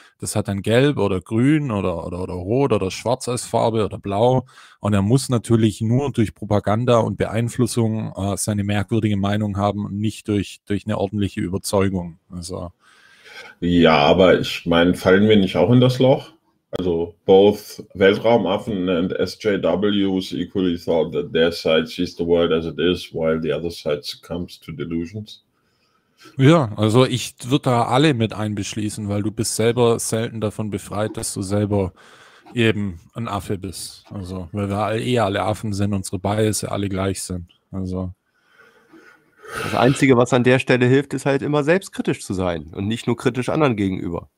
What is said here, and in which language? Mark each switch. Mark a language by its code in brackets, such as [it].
[de] Das hat dann gelb oder grün oder rot oder schwarz als Farbe oder blau. Und er muss natürlich nur durch Propaganda und Beeinflussung seine merkwürdige Meinung haben und nicht durch eine ordentliche Überzeugung. Also. Ja, aber ich meine, fallen wir nicht auch in das Loch? [en] Also, both Weltraumaffen and SJWs equally thought that their side sees the world as it is, while the other side succumbs to delusions. [de] Ja, also ich würde da alle mit einbeschließen, weil du bist selber selten davon befreit, dass du selber eben ein Affe bist. Also, weil wir alle Affen sind, unsere Biases alle gleich sind. Also. Das Einzige, was an der Stelle hilft, ist halt immer selbstkritisch zu sein und nicht nur kritisch anderen gegenüber.